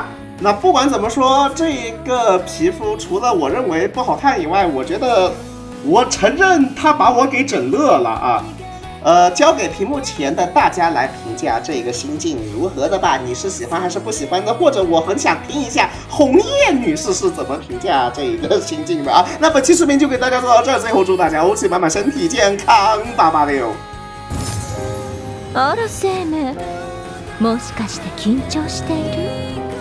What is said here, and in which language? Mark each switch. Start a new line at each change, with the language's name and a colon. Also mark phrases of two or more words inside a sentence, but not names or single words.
Chinese: 那不管怎么说，这个皮肤除了我认为不好看以外，我觉得我承认他把我给整乐了啊。交给屏幕前的大家来评价这个心境如何的吧？你是喜欢还是不喜欢的？或者我很想听一下红叶女士是怎么评价这个心境的啊？那本期视频就给大家做到这，最后祝大家欧气满满，身体健康，886。
Japanese: あらセーム、もしかして緊張している？